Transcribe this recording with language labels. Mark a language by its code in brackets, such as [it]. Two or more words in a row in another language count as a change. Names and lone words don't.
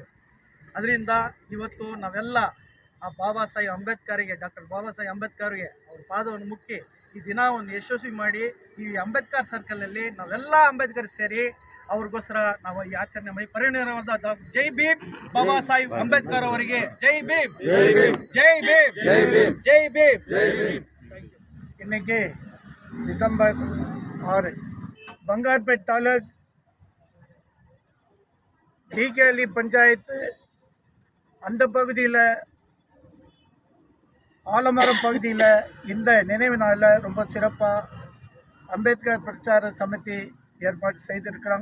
[kn] ಅದರಿಂದ ಇವತ್ತು ನಾವೆಲ್ಲ ಆ ಬಾಬಾ ಸಾಹೇಬ್ ಅಂಬೇಡ್ಕರ್ಗೆ, ಡಾಕ್ಟರ್ ಬಾಬಾ ಸಾಹೇಬ್ ಅಂಬೇಡ್ಕರ್ಗೆ ಅವ್ರ ಪಾದವನ್ನು ಮುಕ್ಕಿ ಈ ದಿನವನ್ನು ಯಶಸ್ವಿ ಮಾಡಿ ಈ ಅಂಬೇಡ್ಕರ್ ಸರ್ಕಲಲ್ಲಿ ನಾವೆಲ್ಲ ಅಂಬೇಡ್ಕರ್ ಸೇರಿ ಅವ್ರಿಗೋಸ್ಕರ ನಾವು ಈ ಆಚರಣೆ ಮಾಡಿ ಪರಿನಿರ್ವಾಣ. ಜೈ ಭೀಮ್ ಬಾಬಾ ಸಾಹೇಬ್ ಅಂಬೇಡ್ಕರ್ ಅವರಿಗೆ ಜೈ ಭೀಮ್, ಜೈ ಭೀಮ್, ಜೈ ಭೀಮ್, ಜೈ ಭೀಮ್, ಜೈ ಭೀಮ್, ಜೈ ಭೀಮ್. [ta] இன்னைக்கு டிசம்பர் 6 பங்கார்பேட் தாலுக் டிகேஎல்இ பஞ்சாயத்து அந்த பகுதியில் ஆலமரம் பகுதியில் இந்த நினைவு நாளில் ரொம்ப சிறப்பாக அம்பேத்கர் பிரச்சார சமிதி ஏற்பாடு செய்திருக்கிறாங்க.